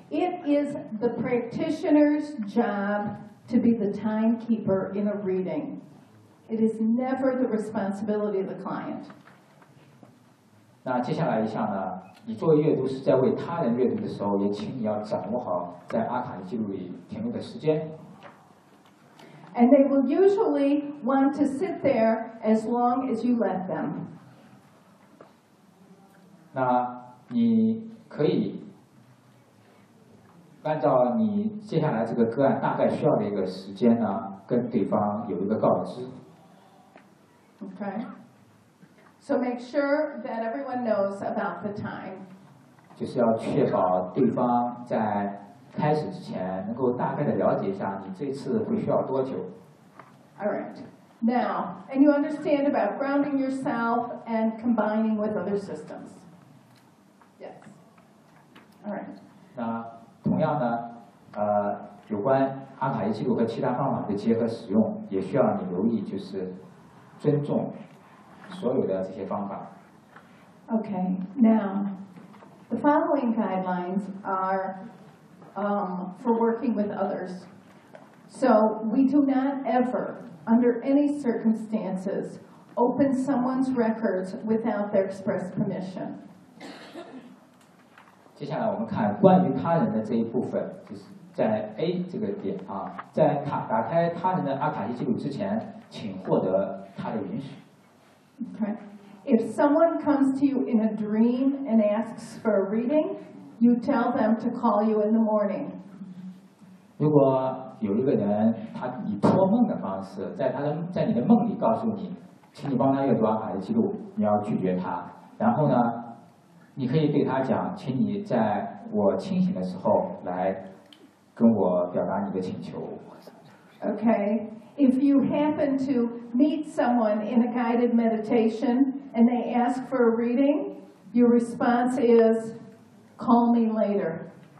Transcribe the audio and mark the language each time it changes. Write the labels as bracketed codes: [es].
[en] It is the practitioner's job to be the timekeeper in a reading. It is never the responsibility of the client. [zh] 那接下来一项呢？你作为阅读师在为他人阅读的时候，也请你要掌握好在阿卡的记录里停留的时间。 [en] And they will usually want to sit there as long as you let them. [zh] 那你可以按照你接下来这个个案大概需要的一个时间呢，跟对方有一个告知。 [en] Okay. So make sure that everyone knows about the time. [zh] 就是要确保对方在开始之前能够大概的了解一下你这次会需要多久。 [en] All right. Now, and you understand about grounding yourself and combining with other systems. Yes. All right. [zh] 那同样呢，有关阿卡伊记录和其他方法的结合使用，也需要你留意，就是尊重所有的这些方法。 [en] Okay. Now, the following guidelines are for working with others. So we do not ever. Under any circumstances, open someone's records without their express permission. [zh] 接下来我们看关于他人的这一部分，就是在 A 这个点啊，在打开他人的阿卡西记录之前，请获得他的允许。 [en] Okay. If someone comes to you in a dream and asks for a reading, you tell them to call you in the morning. [zh] 如果有一个人他以托梦的方式在你的梦里告诉你请你帮他阅读阿卡的记录，你要拒绝他。然后呢，你可以对他讲，请你在我清醒的时候来跟我表达你的请求。 [en] OK. If you happen to meet someone in a guided meditation and they ask for a reading, your response is call me later.